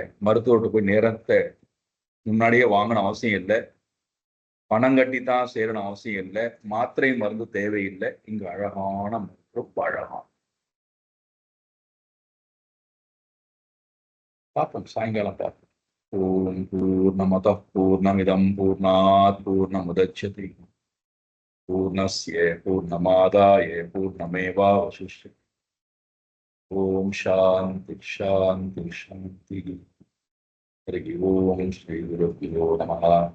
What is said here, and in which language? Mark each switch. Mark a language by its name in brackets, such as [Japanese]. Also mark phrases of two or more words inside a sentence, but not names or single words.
[Tamil] மருத்துவர்கிட்ட போய் நேரத்தை முன்னாடியே வாங்கணும் அவசியம் இல்லை. பணம் கட்டி தான் சேரணும் அவசியம் இல்லை. மாத்திரை மருந்து தேவையில்லை. இங்கு அழகான ரொம்ப அழகான பார்ப்போம். சாயங்காலம் பார்ப்போம். [Sanskrit] ओम् पूर्णमदः पूर्णमिदम् पूर्णात् पूर्णमुदच्यते पूर्णस्य पूर्णमादाय पूर्णमेवावशिष्यते. ओम् शान्तिः शान्तिः शान्तिः. हरि ओम् श्री गुरुभ्यो नमः.